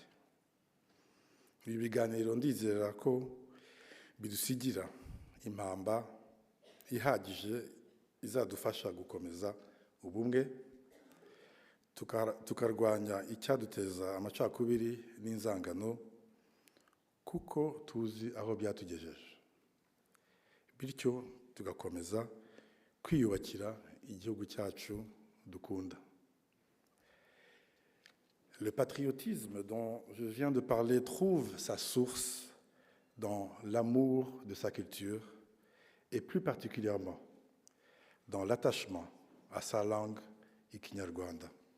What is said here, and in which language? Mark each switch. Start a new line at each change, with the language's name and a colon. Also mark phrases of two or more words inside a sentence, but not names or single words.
Kinyarwanda: Ibi biganiro ndizera ko bidusigira impamba ihagije izadufasha gukomeza ubumwe, tukarwanya icyaduteza amacakubiri n'inzangano, kuko tuzi aho byatugejeje, bityo tugakomeza kwiyubakira igihugu cyacu dukunda.
French: Le patriotisme dont je viens de parler trouve sa source dans l'amour de sa culture et plus particulièrement dans l'attachement à sa langue Ikinyarwanda.